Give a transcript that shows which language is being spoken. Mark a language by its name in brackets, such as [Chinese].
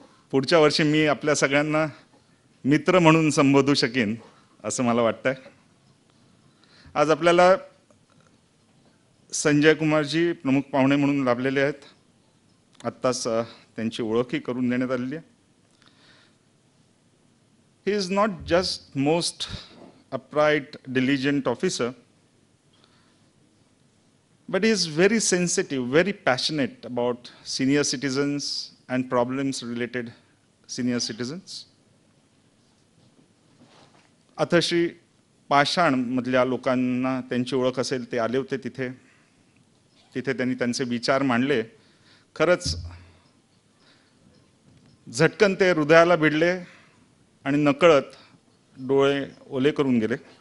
[Marathi] पुढच्या वर्षी मी आपल्या सगळ्यांना मित्र म्हणून संबोधू शकेन असं मला वाटतंय. आज आपल्याला संजय कुमारजी प्रमुख पाहुणे म्हणून लाभलेले आहेत. आत्ताच त्यांची ओळखही करून देण्यात आलेली आहे. [English] He is not just most upright, diligent officer, but he is very sensitive, very passionate about senior citizens and problems related senior citizens. [Marathi] अथश्री पाषाण मधल्या लोकांना त्यांची ओळख असेल, ते आले होते तिथे त्यांनी त्यांचे विचार मांडले. खरंच झटकन ते हृदयाला भिडले आणि नकळत डोळे ओले करून गेले.